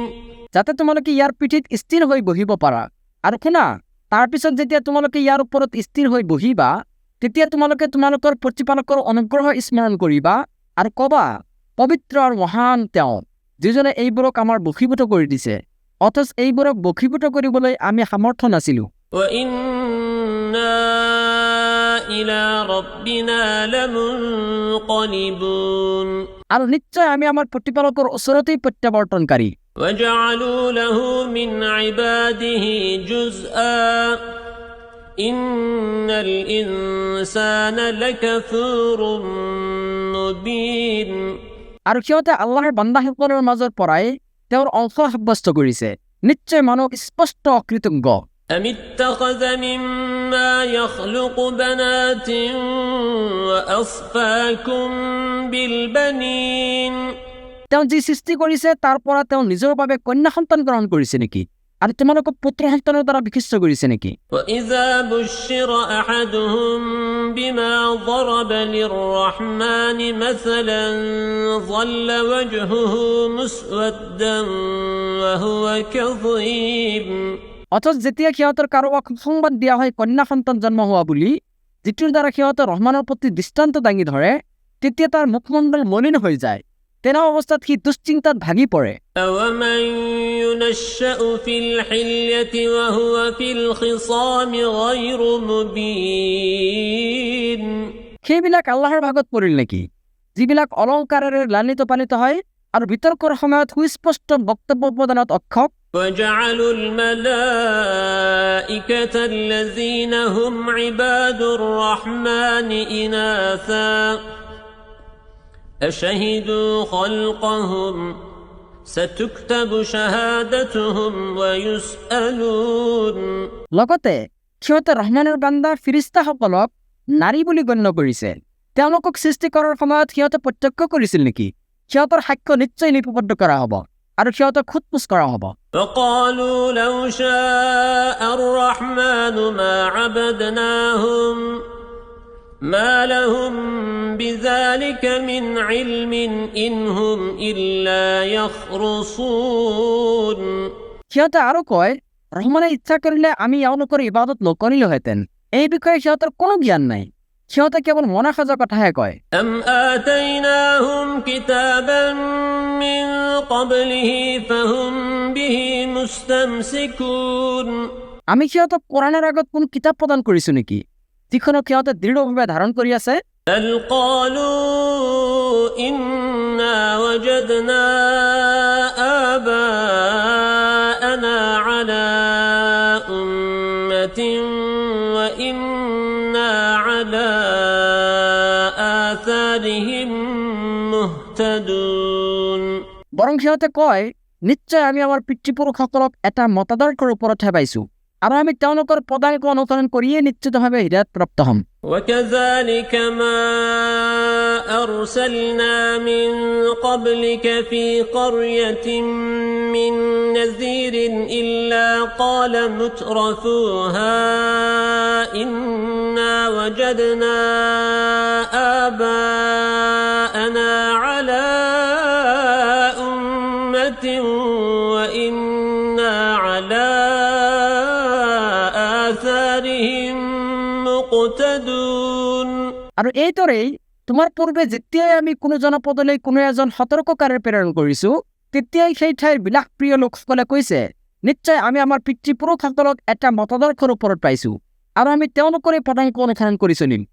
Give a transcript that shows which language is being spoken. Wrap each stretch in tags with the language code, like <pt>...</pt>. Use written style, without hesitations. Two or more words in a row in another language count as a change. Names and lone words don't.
<as>যাতে তোমালোকে ইয়াৰ পিঠিত স্থিৰ হৈ বহিব পাৰা। আৰু শুনা, তাৰপিছত যেতিয়া তোমালোকে ইয়াৰ ওপৰত স্থিৰ হৈ বহিবা তেতিয়া তোমালোকে তোমালোকৰ প্ৰতিপালকৰ অনুগ্ৰহ স্মৰণ কৰিবা আৰু কবা, পবিত্ৰ আৰু মহান তেওঁ যিজনে এইবোৰক আমাৰ বশীভূত কৰি দিছে, অথচ এইবোৰক বশীভূত কৰিবলৈ আমি সামৰ্থ্য নাছিলো।</as> <ar>وإنا إلى ربنا لمنقلبون।</ar> <as>আৰু নিশ্চয় আমি আমাৰ প্ৰতিপালকৰ ওচৰতেই প্ৰত্যাৱৰ্তনকাৰী।</as> <ar>وجعلوا له من عباده جزءا إن الإنسان لكفور مبين।</ar> <as>আৰু সিহঁতে আল্লাহৰ বান্দাসকলৰ মাজৰ পৰাই তেওঁৰ অংশ সাব্যস্ত কৰিছে। নিশ্চয় মানুহ স্পষ্ট অকৃতজ্ঞ।</as> <ar>أم اتخذ مما يخلق بنات وأصفاكم بالبنين।</ar> <as>তেওঁ যি সৃষ্টি কৰিছে তাৰ পৰা তেওঁ নিজৰ বাবে কন্যা সন্তান গ্ৰহণ কৰিছে নেকি, আৰু তোমালোকক পুত্ৰ সন্তানৰ দ্বাৰা বিশিষ্ট কৰিছে নেকি?</as> <ar>وإذا بشر أحدهم بما ضرب للرحمن مثلا ظل وجهه مسودا وهو كظيم।</ar> <as>অথচ যেতিয়া সিহঁতৰ কাৰোবাক সংবাদ দিয়া হয় কন্যা সন্তান জন্ম হোৱা বুলি, যিটোৰ দ্বাৰা সিহঁতে ৰহমানৰ প্ৰতি দৃষ্টান্ত দাঙি ধৰে, তেতিয়া তাৰ মুখমণ্ডল মলিন হৈ যায়। তেনে অৱস্থাত সি দুশ্চিন্তাত ভাগি পৰে।</as> <ar>أومن ينشأ في الحلية وهو في الخصام غير مبين।</ar> <as>সেইবিলাক আল্লাহৰ ভাগত পৰিল নেকি, যিবিলাক অলংকাৰেৰে লালিত পালিত হয় আৰু বিতৰ্কৰ সময়ত সুস্পষ্ট বক্তব্য প্ৰদানত অক্ষম।</as> <ar>وجعلوا الملائكة الذين هم عباد الرحمن إناثا أشهدوا خلقهم ستكتب شهادتهم ويسألون।</ar> <as>লগতে সিহঁতে ৰহমানৰ বান্দা ফিৰিস্তাসকলক নাৰী বুলি গণ্য কৰিছে। তেওঁলোকক সৃষ্টি কৰাৰ সময়ত সিহঁতে প্ৰত্যক্ষ কৰিছিল নেকি? সিহঁতৰ সাক্ষ্য নিশ্চয় লিপিবদ্ধ কৰা হ'ব আৰু সিহঁতক খুদপুচ কৰা হ'ব।</as> <ar>وقالوا لو شاء الرحمن ما عبدناهم ما لهم بذلك من علم إن هم إلا يخرصون।</ar> <as>সিহঁতে আৰু কয়, ৰহমানে ইচ্ছা কৰিলে আমি এওঁলোকৰ ইবাদত নকৰিলোহেঁতেন। এই বিষয়ে সিহঁতৰ কোনো জ্ঞান নাই, সিহঁতে কেৱল মনা সাজা কথাহে কয়।</as> <ar>أم آتيناهم كتابا من قبله فهم به مستمسكون।</ar> <as>আমি সিহঁতক কোৰাণৰ আগত কোন কিতাপ প্ৰদান কৰিছো নেকি যিখনক সিহঁতে দৃঢ়ভাৱে ধাৰণ কৰি আছে?</as> <ar>بل قالوا إنا وجدنا آباءنا على أمة وإنا على آثارهم مهتدون।</ar> <as>বৰং সিহঁতে কয়, নিশ্চয় আমি আমাৰ পিতৃপুৰুষসকলক এটা মতাদৰ্শৰ ওপৰতহে পাইছো, আৰু আমি তেওঁলোকৰ পদাঙ্ক অনুসৰণ কৰিয়ে নিশ্চিতভাৱে হৃদায়ত প্ৰাপ্ত হ'ম।</as> <ar>وكذلك ما أرسلنا من قبلك في قرية من نذير إلا قال مترفوها إنا وجدنا آباءنا على أمة وإنا على آثارهم مقتدون।</ar> <as>আৰু এইদৰেই তোমাৰ পূৰ্বে যেতিয়াই আমি কোনো জনপদলৈ কোনো এজন সতৰ্ককাৰী প্ৰেৰণ কৰিছো, তেতিয়াই সেই ঠাইৰ বিলাসপ্ৰিয় লোকসকলে কৈছে, নিশ্চয় আমি আমাৰ পিতৃপুৰুষসকলক এটা মতাদৰ্শৰ ওপৰত পাইছো আৰু আমি তেওঁলোকৰে পদাঙ্ক অনুসৰণ কৰি চলিম।</as>